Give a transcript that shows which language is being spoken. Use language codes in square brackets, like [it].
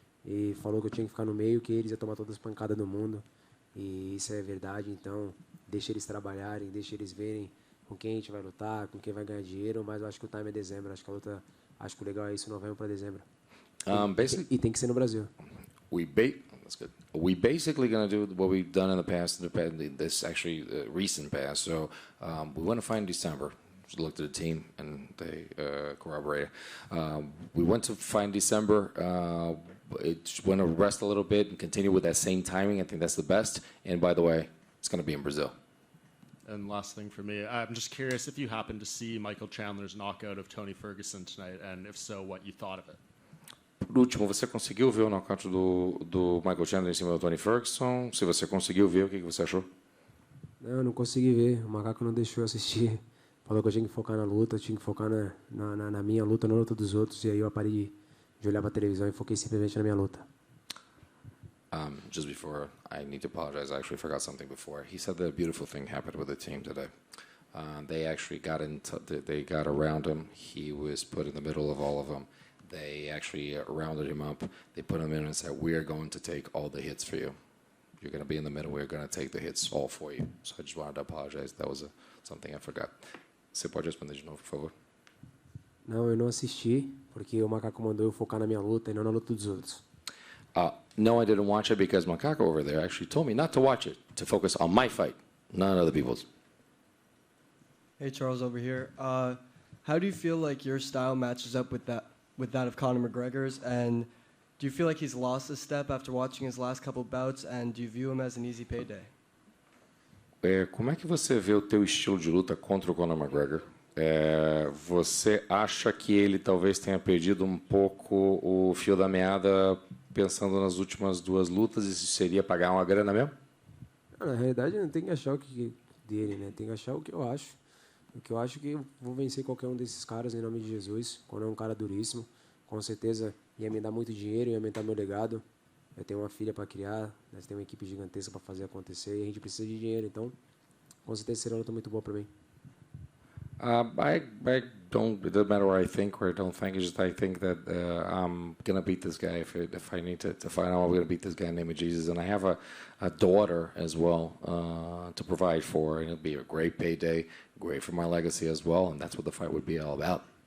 [pt] e falou que eu tinha que ficar no meio, que eles iam tomar todas as pancadas do mundo. E isso é verdade, então deixa eles trabalharem, deixa eles verem com quem a gente vai lutar, com quem vai ganhar dinheiro, mas eu acho que o time é dezembro, acho que a luta, acho que o legal é isso, novembro para dezembro. E tem que ser no Brasil. [en] That's good. We basically going to do what we've done in the past, this actually recent past. So we went to fight in December. Just looked at the team and they corroborated. We went to fight in December. It's going to rest a little bit and continue with that same timing. I think that's the best. And by the way, it's going to be in Brazil. And last thing for me, I'm just curious if you happened to see Michael Chandler's knockout of Tony Ferguson tonight, and if so, what you thought of it. [pt] Por último, você conseguiu ver o nocaute do Michael Chandler em cima do Tony Ferguson? Se você conseguiu ver, o que você achou? Não, eu não consegui ver. O macaco não deixou eu assistir. Falou que eu tinha que focar na luta, eu tinha que focar na minha luta, não na luta dos outros. E aí eu parei de olhar para a televisão e foquei simplesmente na minha luta. [en] Just before, I need to apologize. I actually forgot something before. He said that a beautiful thing happened with the team today. They actually they got around him. He was put in the middle of all of them. They actually rounded him up. They put him in and said, "We are going to take all the hits for you. You're going to be in the middle. We're going to take the hits all for you." So I just wanted to apologize. That was something I forgot. [pt] Você pode responder de novo, por favor? Não, eu não assisti, porque o macaco mandou eu focar na minha luta e não na luta dos outros. [en] No, I didn't watch it because Macaco over there actually told me not to watch it, to focus on my fight, not other people's. Hey, Charles over here. How do you feel like your style matches up with that of Conor McGregor's? And do you feel like he's lost a step after watching his last couple bouts? And do you view him as an easy payday? [pt] Como é que você vê o teu estilo de luta contra o Conor McGregor? Você acha que ele talvez tenha perdido um pouco o fio da meada pensando nas últimas duas lutas, e isso seria pagar uma grana mesmo? Na realidade, não tem que achar o que dele, né? Tem que achar o que eu acho. O que eu acho que eu vou vencer qualquer um desses caras em nome de Jesus. Quando é um cara duríssimo, com certeza ia me dar muito dinheiro, ia aumentar meu legado. Eu tenho uma filha para criar, nós temos uma equipe gigantesca para fazer acontecer e a gente precisa de dinheiro, então com certeza será uma luta muito boa para mim. [en] I don't. It doesn't matter what I think or I don't think. It's just I think that I'm gonna beat this guy if I need to find out. I'm gonna beat this guy in the name of Jesus, and I have a daughter as well to provide for, and it'll be a great payday, great for my legacy as well, and that's what the fight would be all about.